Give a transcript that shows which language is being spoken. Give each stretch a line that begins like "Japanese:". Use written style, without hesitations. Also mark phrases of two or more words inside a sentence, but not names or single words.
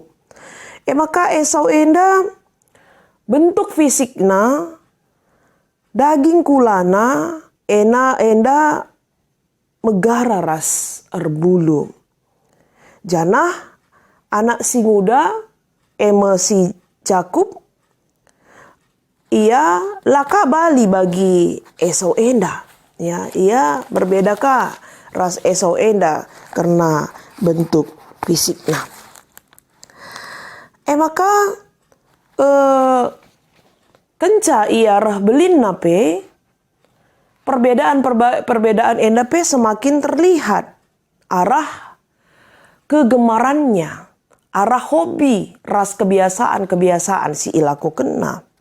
Batak Karo: Maka Esau enda bentuk fisikna, daging kulana, enda megara ras erbulu. Janah anak si muda, si Jakub, ia laka bali bagi Esau enda. Ya, ia berbedakah ras Esau enda
Indonesian: karena bentuk fisiknya.
Batak Karo: Maka kenca ia rah belin nape perbedaan enda
Indonesian: semakin terlihat
Batak Karo: arah kegemarannya, arah hobi, ras kebiasaan si ilaku kena.